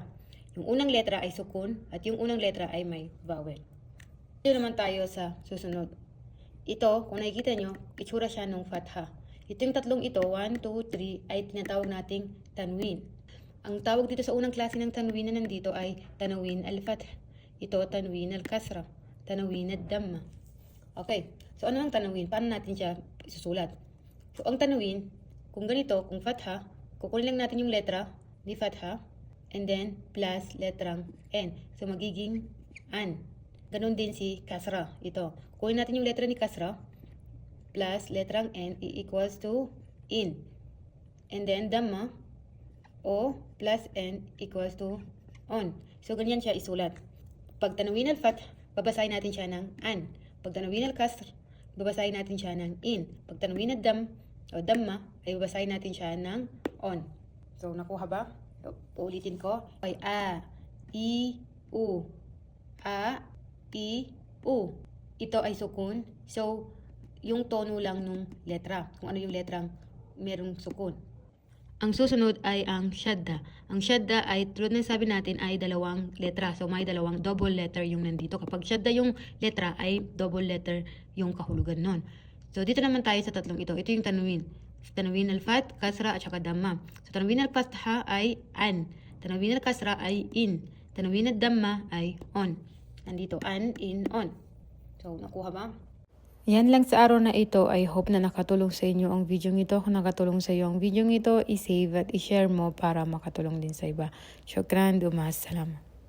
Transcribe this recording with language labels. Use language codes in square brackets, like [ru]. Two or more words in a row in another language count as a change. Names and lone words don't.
[tl] Yung unang letra ay sukun at yung unang letra ay may vowel. Ito naman tayo sa susunod. Ito, kung nakikita nyo, itsura siya ng fatha. Ito yung tatlong ito, 1, 2, 3, ay tinatawag nating tanwin. Ang tawag dito sa unang klase ng tanwin na nandito ay [ar] تنوين الفتح. Ito, تنوين الكسرة. تنوين الضمة. [tl] Okay. So, ano ang tanwin? Paano natin siya isusulat? So, ang tanwin, kung ganito, kung fatha, kukunin lang natin yung letra ni fatha [en] and then plus [tl] letrang N. So, magiging an. Ganon din si kasra. Ito. Kukunin natin yung letra ni kasra plus letrang N [en] equals to [tl] in. [en] And then, dhamma, O plus N equals to on. [tl] So, ganyan siya isulat. Pag [ar] تنوين الفتح, [tl] babasahin natin siya ng an. Pag [ar] تنوين الكسر, [tl] babasahin natin siya ng in. Pag [ar] تنوين الضمة, [tl] ay babasahin natin siya ng on. So, nakuha ba? So, uulitin ko. Ay A, I, U. A, I, U. Ito ay sukun. So, yung tono lang nung letra. Kung ano yung letrang merong sukun. Ang susunod ay ang shadda. Ang shadda ay, tulad ng sabi natin, ay dalawang letra. So, may dalawang [en] double letter [tl] yung nandito. Kapag shadda yung letra, ay [en] double letter [tl] yung kahulugan nun. So, dito naman tayo sa tatlong ito. Ito yung tanwin. [ar] تنوين الفتح, [tl] kasra, at saka dhamma. So, [ar] تنوين الفتحة [tl] ay an. [ar] تنوين الكسرة [tl] ay in. [ar] تنوين الضمة [tl] ay on. Nandito, an, in, on. So, nakuha ba? Yan lang sa araw na ito. [en] I hope [tl] na nakatulong sa inyo ang video ito. Kung nakatulong sa iyo ang video ito, i-save at i-share mo para makatulong din sa iba. [ar] Shukran, dumas, salam.